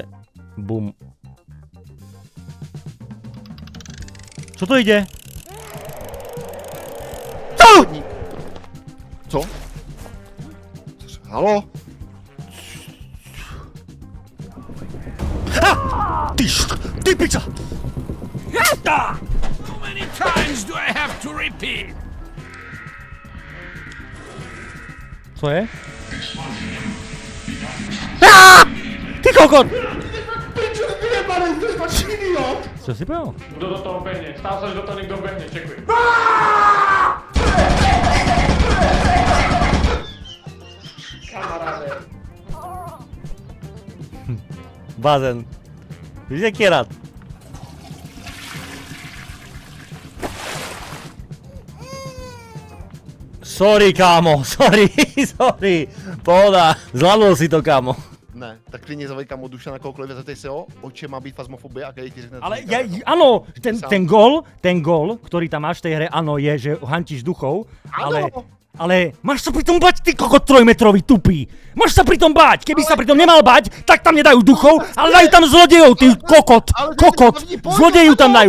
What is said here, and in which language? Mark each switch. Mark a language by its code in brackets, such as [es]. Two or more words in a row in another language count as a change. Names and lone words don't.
[sk] Bum. Čo to ide? [cs] Co? Halo? [sk] Ty piča! [en] How many times do I have to repeat? [cs] Co je? Ty kokot! [sk] Co si povedal? Kto do toho behne? Stál sa, že do toho niekto behne, čekuj. Kamaráde. [cs] Bazén. Víš, jaký je rád? Sorry, kámo, sorry. [sk] Pohoda, zvládol si to, kámo. [cs] Ne, tak klidně zavolej kamo Duša na kohokoliv, zeptej se ho, o čem má být fazmofobie a který ti řekne... [sk] Ale áno, ten gól, ktorý tam máš v tej hre, áno, je, že hantíš duchov, ale máš sa pri tom bať, ty kokot trojmetrový tupý. Máš sa pri tom bať, keby sa pri tom nemal bať, tak tam nedajú duchov, ale dajú tam zlodejov, ty kokot, zlodeju tam dajú.